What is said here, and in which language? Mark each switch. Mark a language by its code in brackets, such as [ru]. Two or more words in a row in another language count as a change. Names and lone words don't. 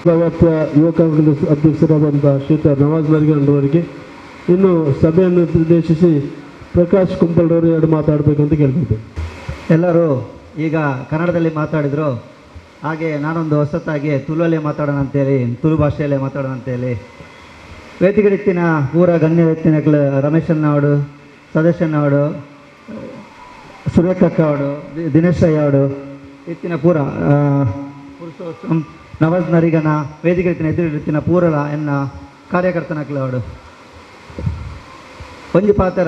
[kn] ಯುವ ಕಾಂಗ್ರೆಸ್ ಅಧ್ಯಕ್ಷರಾದಂಥ ಶ್ರೀಯುತ ನವಾಜ್ ನರ್ಗಂಡ್ರವರಿಗೆ ಇನ್ನು ಸಭೆಯನ್ನು ಉದ್ದೇಶಿಸಿ ಪ್ರಕಾಶ್ ಕುಂಪಲ್ರವರು 2 ಮಾತಾಡಬೇಕು ಅಂತ ಕೇಳ್ತಿದ್ದೆ. ಎಲ್ಲರೂ ಈಗ ಕನ್ನಡದಲ್ಲಿ ಮಾತಾಡಿದರು. ಹಾಗೆ ನಾನೊಂದು ಹೊಸತಾಗಿ ತುಳುವಲ್ಲೇ ಮಾತಾಡೋಣ ಅಂತೇಳಿ, ತುಳು ಭಾಷೆಯಲ್ಲೇ ಮಾತಾಡೋಣ ಅಂತೇಳಿ [tcy] ವೇದಿಕೆಡಿತ್ತಿನ ಪೂರ ಗಣ್ಯ ವ್ಯಕ್ತಿನಗಳು ರಮೇಶನ್ನವಡು, ಸದಸ್ಯನವಡು, ಸುರೇಖಕ್ಕ ಅವಡು, ದಿನೇಶ್ ರೈ ಅವಡು ಇತ್ತಿನ ಪೂರ ಪುರುಷೋತ್ತಮ್ ನವಾಜ್ ನರಿಗನ ವೇದಿಕೆಡಿತ್ತಿನ ಎದುರಿತ್ತಿನ ಪೂರಲ ಎನ್ನ ಕಾರ್ಯಕರ್ತನಕ್ಲು ಅವಡು ಒಂಜಿ ಪಾತ್ರ.